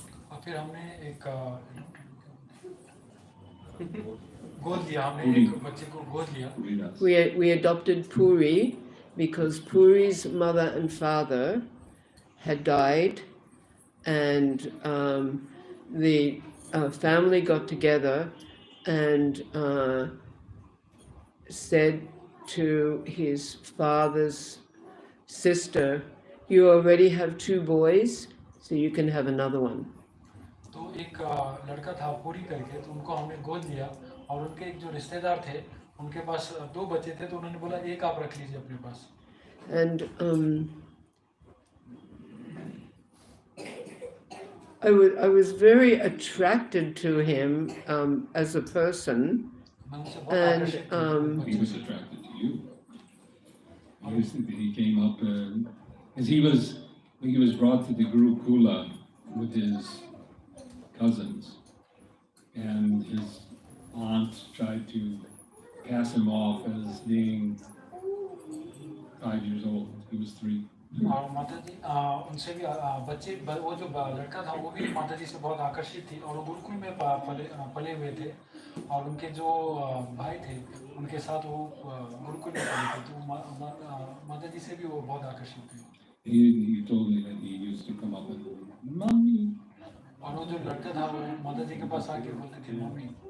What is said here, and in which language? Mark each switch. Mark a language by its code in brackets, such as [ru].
[hi] और फिर हमने एक गोद लिया, हमने एक बच्चे को गोद लिया। [en] We adopted Puri because Puri's mother and father had died, and the family got together and said to his father's sister, "You already have 2 boys, so you can have another one." [hi] तो एक लड़का था पूरी करके, तो उनको हमने गोद लिया, और उनके एक जो रिश्तेदार थे उनके पास 2 बच्चे थे, तो उन्होंने बोला एक आप रख लीजिए अपने पास। [en] And I was very attracted to him as a person, and he was attracted to you. He came up because he was brought to the Gurukula with his cousins, and his aunt tried to pass him off as being 5 years old. He was 3. [hi] और माता जी उनसे भी बच्चे, वो जो लड़का था वो भी माता जी से बहुत आकर्षित थी, और वो गुरुकुल में पले हुए थे, और उनके जो भाई थे उनके साथ वो गुरुकुल में पढ़े थे, तो माता जी से भी वो बहुत आकर्षित थे। [en] He told me that he used to come up and, "Mommy." [hi] और वो जो लड़का था वो माता जी के पास आके बोलते थे मम्मी।